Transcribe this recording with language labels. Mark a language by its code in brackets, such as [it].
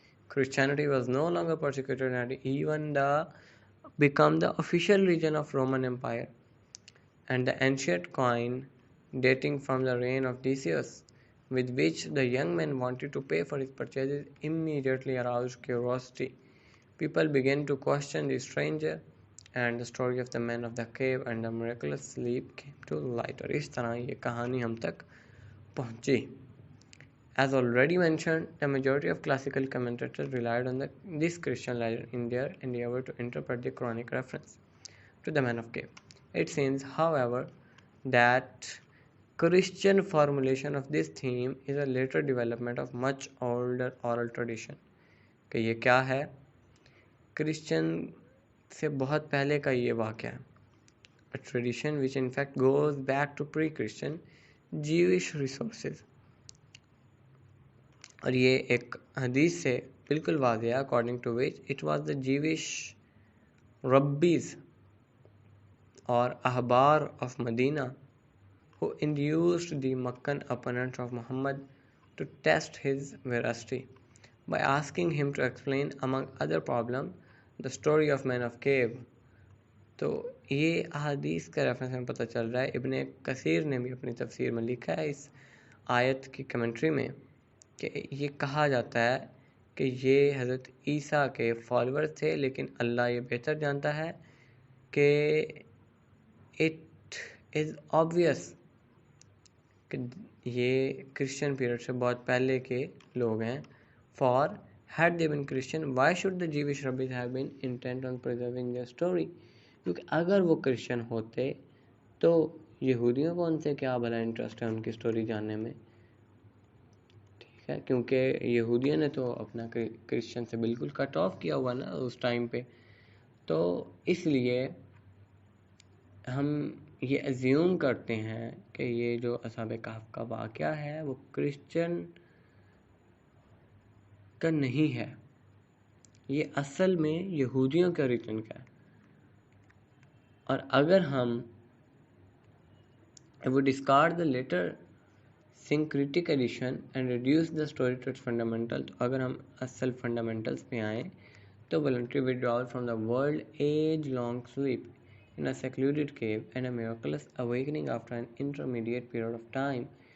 [en] Christianity was no longer persecuted and even become the official religion of Roman Empire, and the ancient coin dating from the reign of Decius, with which the young man wanted to pay for his purchases, immediately aroused curiosity. People began to question the stranger, and the story of the man of the cave and the miraculous sleep came to light. [hi] और इस तरह ये कहानी हम तक पहुंची. [en] As already mentioned, the majority of classical commentators relied on this Christian legend in their endeavor to interpret the Quranic reference to the man of cave. It seems, however, that Christian formulation of this theme is a later development of much older oral tradition. [hi] कि ये क्या है? Christian से बहुत पहले का ये वाक़या है. [en] A tradition which in fact goes back to pre-Christian Jewish resources. [hi] और ये एक हदीस से बिल्कुल वाज़ेह है, [en] according to which it was the Jewish rabbis or ahbar of Medina who induced the Meccan opponents of Muhammad to test his veracity by asking him to explain, among other problems, the story of man of cave. [hi] तो ये अहादीस का reference में पता चल रहा है. इब्ने कसीर ने भी अपनी तफसीर में लिखा है इस आयत की कमेंट्री में कि ये कहा जाता है कि ये हज़रत ईसा के फॉलोअर्स थे, लेकिन अल्लाह ये बेहतर जानता है कि [en] it is obvious [hi] कि ये क्रिश्चियन पीरियड से बहुत पहले के लोग हैं. [en] For had they been Christian, why should the Jewish rabbis have been intent on preserving their story? [hi] क्योंकि अगर वो क्रिश्चियन होते तो यहूदियों को उनसे क्या भला इंटरेस्ट है उनकी स्टोरी जानने में. ठीक है, क्योंकि यहूदियों ने तो अपना क्रिश्चियन से बिल्कुल कट ऑफ किया हुआ ना उस टाइम पे. तो इसलिए हम ये अज्यूम करते हैं कि ये जो असहाबे कहफ का वाक़या है वो क्रिश्चियन का नहीं है, ये असल में यहूदियों के ओरिजिन का है. और अगर हम [en] would discard the later syncretic edition and reduce the story to its fundamentals, [hi] तो अगर हम असल [en] fundamentals [hi] पे आएँ तो [en] voluntary withdrawal from the world, age-long sleep in a secluded cave, and a miraculous awakening after an intermediate period of time,